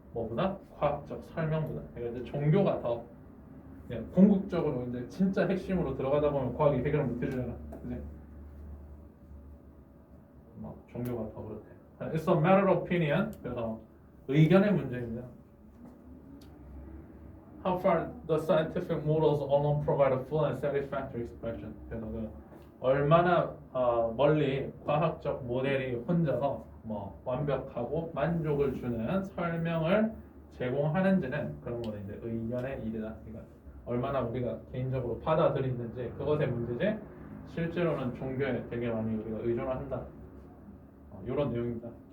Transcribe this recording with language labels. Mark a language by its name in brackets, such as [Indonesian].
[Korean] 뭐보다 과학적 설명보다. 그러니까 이제 종교가 더 궁극적으로 이제 진짜 핵심으로 들어가다 보면 과학이 해결을 못 해주잖아. 그지? 막 종교가 더 그렇대. [English] It's a matter of opinion. [Korean] 그래서 의견의 문제입니다. [English] How far the scientific models alone provide a full and satisfactory expression. [Korean] 그래서 그 얼마나 멀리 과학적 모델이 혼자서 뭐 완벽하고 만족을 주는 설명을 제공하는지는 그런 거는 이제 의견의 일이다. 그러니까 얼마나 우리가 개인적으로 받아들이는지 그것의 문제지 실제로는 종교에 되게 많이 우리가 의존을 한다. 이런 내용입니다.